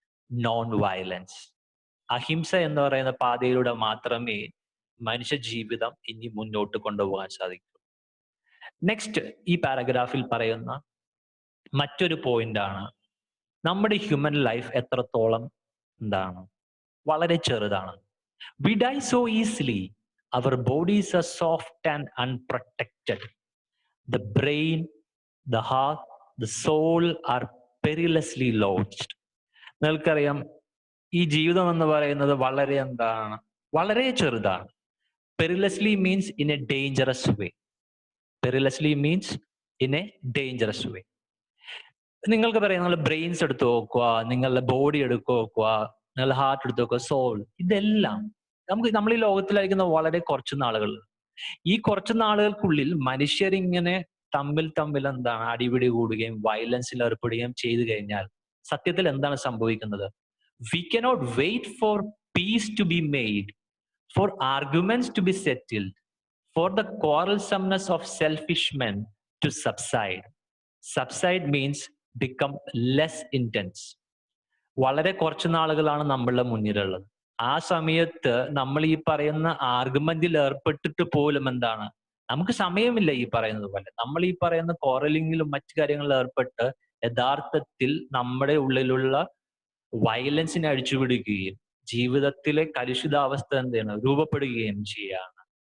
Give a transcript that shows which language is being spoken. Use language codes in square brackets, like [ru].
[ml] Non violence. അഹിംസ എന്ന് പറയുന്ന പാതയിലൂടെ മാത്രമേ മനുഷ്യ ജീവിതം ഇനി മുന്നോട്ട് കൊണ്ടുപോകാൻ സാധിക്കൂ. നെക്സ്റ്റ് ഈ പാരഗ്രാഫിൽ പറയുന്ന മറ്റൊരു പോയിന്റ് ആണ്, നമ്മുടെ ഹ്യൂമൻ ലൈഫ് എത്രത്തോളം എന്താണ് വളരെ ചെറുതാണ്. [en] We die so easily. Our bodies are soft and unprotected. The brain, the heart, the soul are perilously lost. [ml] നിങ്ങൾക്കറിയാം ഈ ജീവിതം എന്ന് പറയുന്നത് വളരെ എന്താണ് വളരെ ചെറുതാണ്. [en] Perilously means in a dangerous way. Perilously means in a dangerous way. [ml] നിങ്ങൾക്ക് പറയാം, നിങ്ങളുടെ ബ്രെയിൻസ് എടുത്ത് നോക്കുക, നിങ്ങളുടെ ബോഡി എടുത്ത് നോക്കുക, നിങ്ങളുടെ ഹാർട്ട് എടുത്ത് നോക്കുക, സോൾ, ഇതെല്ലാം നമ്മൾ ഈ ലോകത്തിലായിരിക്കുന്ന വളരെ കുറച്ച് നാളുകൾ. ഈ കുറച്ച് നാളുകൾക്കുള്ളിൽ മനുഷ്യരിങ്ങനെ തമ്മിൽ എന്താണ് അടിപിടി കൂടുകയും വയലൻസിൽ ഏർപ്പെടുകയും ചെയ്തു കഴിഞ്ഞാൽ സത്യത്തിൽ എന്താണ് സംഭവിക്കുന്നത്? [en] We cannot wait for peace to be made, for arguments to be settled, for the quarrelsomeness of selfish men to subside. Subside means become less intense. [ml] വളരെ കുറച്ച് നാളുകളാണ് നമ്മളുടെ മുന്നിലുള്ളത്. ആ സമയത്ത് നമ്മൾ ഈ പറയുന്ന ആർഗ്യുമെന്റിൽ ഏർപ്പെട്ടിട്ട് പോലും എന്താണ് നമുക്ക് സമയമില്ല. ഈ പറയുന്നത് പോലെ നമ്മൾ ഈ പറയുന്ന കോറലിങ്ങിലും മറ്റു കാര്യങ്ങളിൽ ഏർപ്പെട്ട് യഥാർത്ഥത്തിൽ നമ്മുടെ ഉള്ളിലുള്ള വയലൻസിനെ അഴിച്ചുവിടുകയും ജീവിതത്തിലെ കലുഷിതാവസ്ഥ എന്താണ് രൂപപ്പെടുകയും ചെയ്യാണ്.